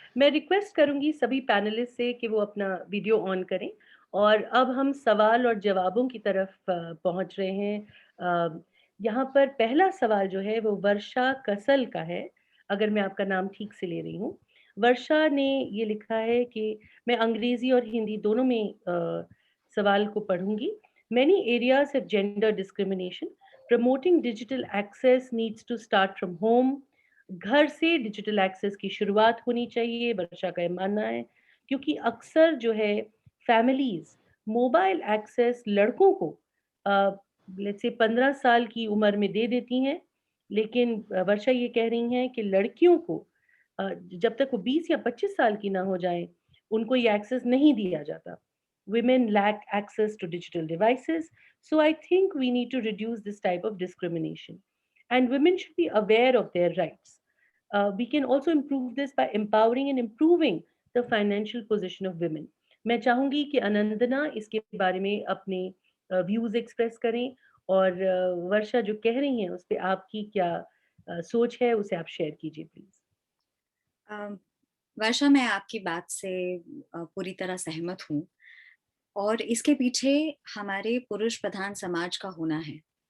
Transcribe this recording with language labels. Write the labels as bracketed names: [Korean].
[Hindi] मैं रिक्वेस्ट करूंगी सभी पैनलिस्ट से कि वो अपना वीडियो ऑन करें, और अब हम सवाल और जवाबों की तरफ पहुंच रहे हैं। यहाँ पर पहला सवाल जो है वो वर्षा कसल का है, अगर मैं आपका नाम ठीक से ले रही हूँ। वर्षा ने ये लिखा है कि मैं अंग्रेजी और हिंदी दोनों में सवाल को पढ़ूंगी। [English] Many areas have gender discrimination. Promoting digital access needs to start from home. [Hindi] घर से डिजिटल एक्सेस की शुरुआत होनी चाहिए, वर्षा का ये मानना है, क्योंकि अक्सर जो है फैमिलीज मोबाइल एक्सेस लड़कों को लेट्स से 15 साल की उम्र में दे देती हैं, लेकिन वर्षा ये कह रही हैं कि लड़कियों को जब तक वो 20 या 25 साल की ना हो जाए उनको ये एक्सेस नहीं दिया जाता. [English] Women lack access to digital devices, so I think we need to reduce this type of discrimination. And women should be aware of their rights. We can also improve this by empowering and improving the financial position of women. [Hindi] मैं चाहूंगी कि अनंदना इसके बारे में अपने views express करें, और वर्षा जो कह रही हैं उस पर आपकी क्या सोच है उसे आप शेयर कीजिए प्लीज। वर्षा, मैं आपकी बात से पूरी तरह सहमत हूँ, और इसके पीछे हमारे पुरुष प्रधान समाज का होना है।